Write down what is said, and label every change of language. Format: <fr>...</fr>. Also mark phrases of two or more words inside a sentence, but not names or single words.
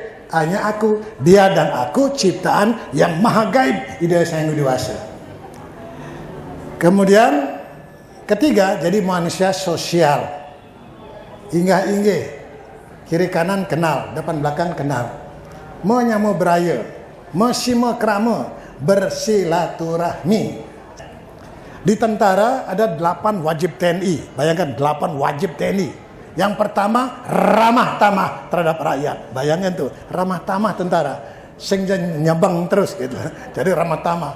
<id>Hanya aku, dia dan aku, ciptaan yang maha gaib, Ida Sang Yang Widi Wasa. Kemudian, ketiga, jadi manusia sosial. Inggah-inggih, kiri kanan kenal, depan belakang kenal.</id> <ban>Menyamu beraya, mesima krama,</ban> <id>bersilaturahmi. Di tentara ada 8 wajib TNI, bayangkan 8 wajib TNI. Yang pertama, ramah tamah terhadap rakyat. Bayangkan tuh, ramah tamah tentara.</id> <ban>Sing nyabang</ban> <id>terus gitu. Jadi ramah tamah.</id>